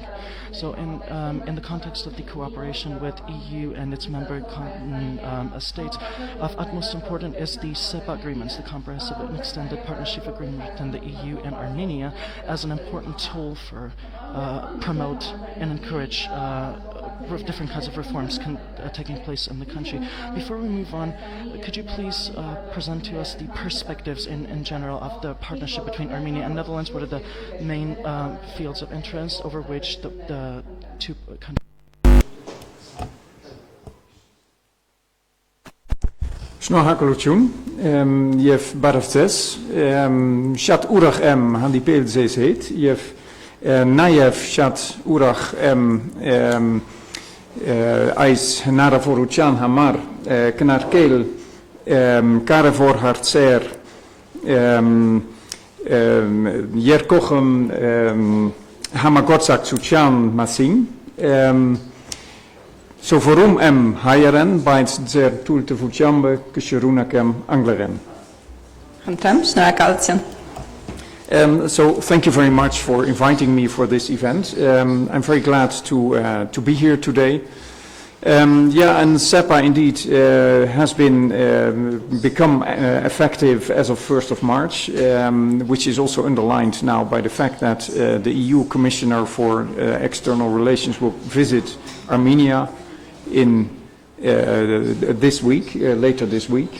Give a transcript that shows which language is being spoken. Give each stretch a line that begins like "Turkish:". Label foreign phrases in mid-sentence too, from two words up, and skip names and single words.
English: So in the context of the cooperation with EU and its member states, of utmost importance is the SEPA agreements, the Comprehensive and Extended Partnership Agreement between the EU and Armenia, as an important tool for promote and encourage different kinds of reforms taking place in the country. Before we move on, could you please present to us the perspectives in general of the partnership between Armenia and Netherlands? What are the main fields of interest over which the two countries?
Armenian: Շնորհակալություն եւ բարևձեզ շատ ուրախ եմ հանդիպել ձեզ հետ եւ նաեւ շատ ուրախ եմ այս հնարավորության համար քննարկել կարևոր հարցեր երկկողմ համագործակցության մասին Սովորում եմ հայերեն, բայց ձեր թույլտվությամբ կշարունակեմ անգլերեն. Խնդրեմ, շնորհակալություն.
English: So thank you very much for inviting me for this event. I'm very glad to be here today. And SEPA indeed has become effective as of 1st of March, which is also underlined now by the fact that the EU Commissioner for External Relations will visit Armenia in this week, later this week.